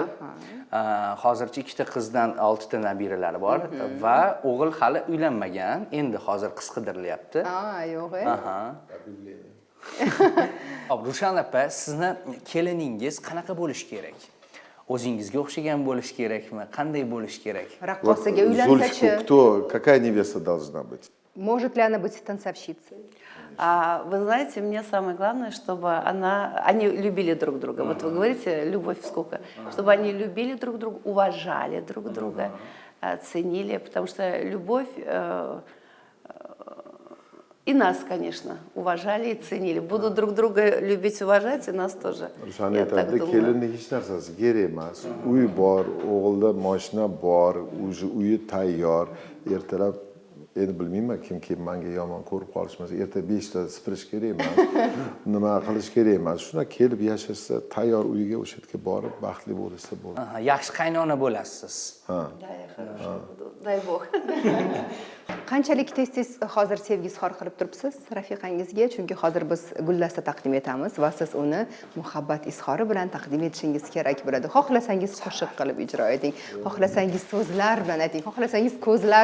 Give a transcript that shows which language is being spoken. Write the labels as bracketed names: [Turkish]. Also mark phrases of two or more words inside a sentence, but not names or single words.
[Uzbek] Hozircha ikkita qizdan 6 ta nabiralari bor va o'g'il hali uylanmagan. Endi hozir qiz qidirilyapti. Yo'q. Aha. Hop, Rushan opa, sizni keliningiz qanaqa bo'lishi kerak? O'zingizga o'xshagan bo'lishi kerakmi? Qanday bo'lishi kerak? Raqqosaga Зульфику, uylansa-chi? [Russian] какая невеста должна быть? Может ли она быть танцовщицей? Вы знаете, мне самое главное, чтобы они любили друг друга. Вот вы говорите, любовь, скука. Чтобы они любили друг друга, уважали друг друга, ценили. Потому что любовь и нас, конечно, уважали и ценили. Будут друг друга любить, уважать, и нас тоже. [Uzbek] Rushan [Russian] Я так [Uzbek] aytadi, [Russian] думаю. [Uzbek] kelinlik hech narsasi kerak emas. Uy bor, o'g'ilda mashina bor, уже uyi tayyor. Ertalab endi bilmayman kimki menga yomon ko'rib qolishmasa, erta 5 ta sipirish kerak emas. Nima qilish kerak emas. Shuna kelib yashasa, tayyor uyiga o'sha yerga borib baxtli bo'lsa bo'ladi. Aha, yaxshi qaynona bo'lasiz. Ha. [Russian] Да, я хорошая буду. Дай Бог. [Uzbek] Qanchalik tez-tez hozir sevgi izhor qilib turibsiz rafiqangizga? Chunki hozir biz guldasta taqdim etamiz va siz uni muhabbat izhori bilan taqdim etishingiz kerak bo'ladi. Xohlasangiz qo'shiq qilib ijro eting, xohlasangiz so'zlar bilan ayting, xohlasangiz ko'zlar